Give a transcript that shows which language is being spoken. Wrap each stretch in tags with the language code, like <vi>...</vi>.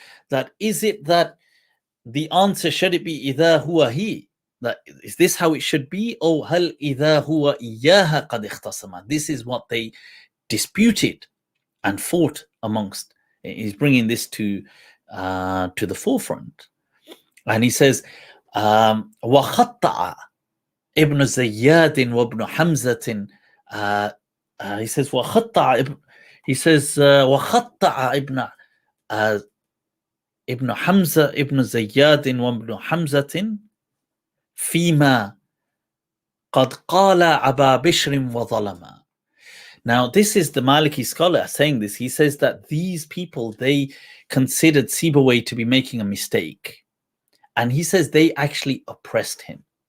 <en>That is it that the answer, should it be</en> <ar>إذا هو هي,</ar> <en>that is this how it should be, or</en> <ar>هل إذا هو إياها قد اختصم.</ar> <en>This is what they disputed and fought amongst. He's bringing this to the forefront, and he says</en> <ar>وخطأ ابن زياد وابن حمزة.</ar> <en>He says</en> <ar>وخطأ,</ar> <en>he says</en> <ar>وخطأ ابن حمزة ابن زياد وابن حمزة فيما قد قال أبا بشر وظلم.</ar> <en>Now this is the Maliki scholar saying this. He says that these people, they considered Sibawayh to be making a mistake. And he says they actually oppressed him.</en>